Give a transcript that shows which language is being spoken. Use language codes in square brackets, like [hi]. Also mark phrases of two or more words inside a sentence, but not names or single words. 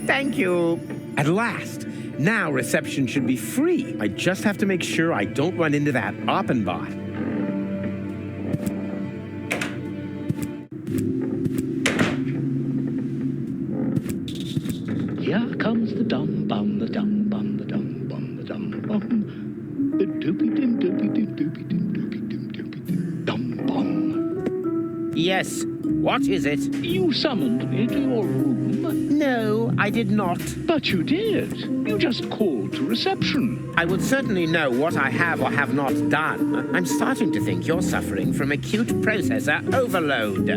[en] Thank you. At last. Now reception should be free. I just have to make sure I don't run into that Oppenbot. Here comes the dum bum, the dum bum, the dum bum, the dum bum. The doopy dim doopy dim doopy dim doopy dim doopy dim dum bum. Yes. What is it? You summoned me to your room. No, I did not. But you did. You just called to reception. I would certainly know what I have or have not done. I'm starting to think you're suffering from acute processor overload.